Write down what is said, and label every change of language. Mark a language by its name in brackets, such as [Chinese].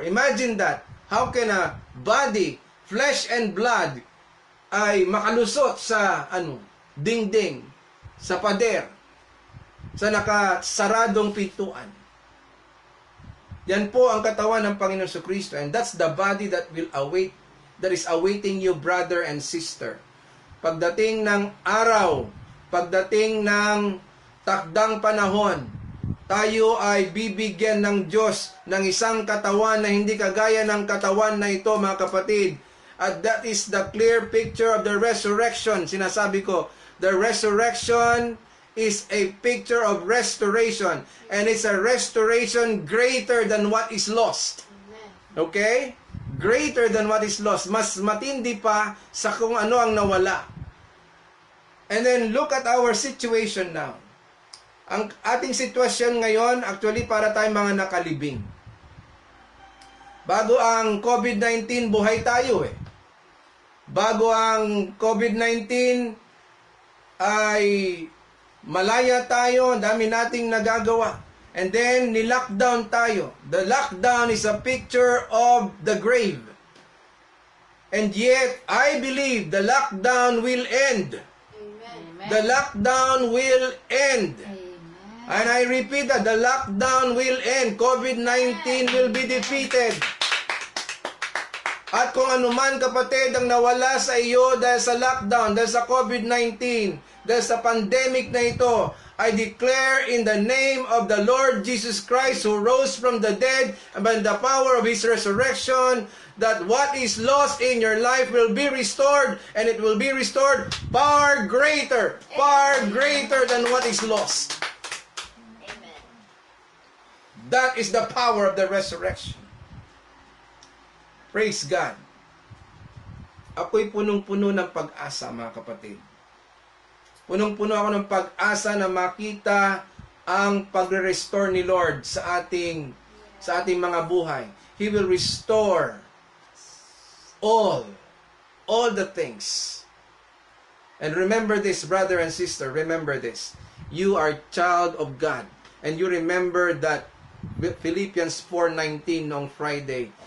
[English] Imagine that. How can a body, flesh and blood, [Filipino] ay makalusot sa dingding, sa pader, sa nakasaradong pintuan? Yan po ang katawan ng Panginoon Jesucristo, [English] and that's the body that is awaiting you, brother and sister. [Filipino] Pagdating ng araw, pagdating ng takdang panahon, tayo ay bibigyan ng Diyos ng isang katawan na hindi kagaya ng katawan na ito, mga kapatid. [English] At that is the clear picture of the resurrection. [Filipino] Sinasabi ko, [English] the resurrection is a picture of restoration, and it's a restoration greater than what is lost. Okay? Greater than what is lost. [Filipino] Mas matindi pa sa kung ano ang nawala. [English] And then look at our situation now. [Filipino] Ang ating sitwasyon ngayon, actually para tayong mga nakalibing. Bago ang COVID-19, buhay tayo eh. Bago ang COVID-19, ay malaya tayo, ang dami nating nagagawa. And then, ni-lockdown tayo. [English] The lockdown is a picture of the grave. And yet, I believe the lockdown will end. Amen. The lockdown will end. Amen. And I repeat that the lockdown will end. COVID-19 will be defeated. [Filipino] At kung anuman, kapatid, ang nawala sa iyo dahil sa lockdown, dahil sa COVID-19, dahil sa pandemic na ito, [English] I declare in the name of the Lord Jesus Christ, who rose from the dead, and by the power of His resurrection, that what is lost in your life will be restored, and it will be restored far greater than what is lost. Amen. That is the power of the resurrection. Praise God. [Filipino] Ako'y punong-puno ng pag-asa, mga kapatid. Punong-puno ako ng pag-asa na makita ang pagre-restore ni Lord sa ating mga buhay. [English] He will restore all the things. And remember this, brother and sister, remember this. You are child of God. And you remember that Philippians 4:19 on Friday.